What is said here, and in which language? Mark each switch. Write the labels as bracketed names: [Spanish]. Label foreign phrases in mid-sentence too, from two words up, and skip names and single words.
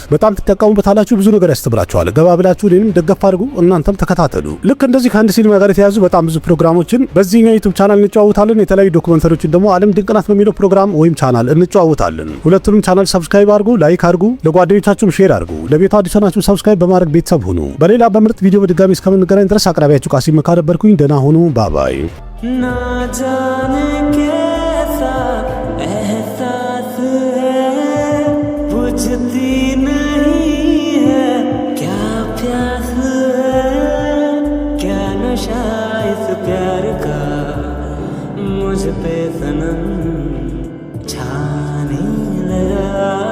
[Amharic] በጣም ትጠቀሙበታላችሁ። ብዙ ነገር ያስተምራችኋል። ገባ ብላችሁ እኔንም ደገፍ አድርጉ፣ እናንተም ተከታተሉ። ልክ እንደዚህ ከአንድ ሲኒማ ጋር የተያዙ በጣም ብዙ ፕሮግራሞችን በዚህኛው [English] YouTube channel [Amharic] እንጨዋወታለን። የተለያዩ ዶክመንተሪዎችን ደግሞ ዓለም ድንቅ ናት በሚለው ፕሮግራም ወይም ቻናል እንጨዋወታለን። ሁለቱንም ቻናል ሰብስክራይብ አድርጉ፣ ላይክ አድርጉ፣ ለጓደኞቻችሁም ሼር አድርጉ። ለቤቱ አዲስ ናችሁ ሰብስክራይብ በማድረግ ቤተሰብ ሁኑ። በሌላ በምርጥ ቪዲዮ በድጋሚ እስከምንገናኝ ድረስ አቅራቢያችሁ ቃሲም መካ ነበርኩኝ። ደህና ሁኑ። ባባይ [Hindi] ना जाने कैसा एहसास है, बुझती नहीं है क्या प्यास है, क्या नशा इस प्यार का मुझ पे सनम छाने लगा।